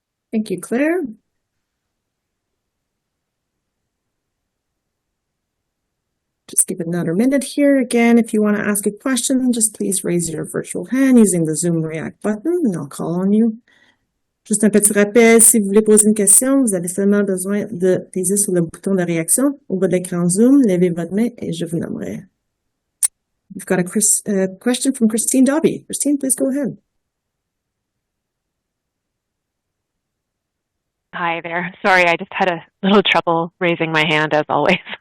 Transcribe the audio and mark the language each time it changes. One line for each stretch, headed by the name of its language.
English: Thank you, Claire. Just give it another minute here. Again, if you want to ask a question, just please raise your virtual hand using the Zoom React button, and I'll call on you.
French: Juste un petit rappel, si vous voulez poser une question, vous avez seulement besoin de peser sur le bouton de réaction au bas de l'écran Zoom, levez votre main et je vous nommerai.
English: We've got a question from Christine Dobby. Christine, please go ahead. Hi there. Sorry, I just had a little trouble raising my hand as always.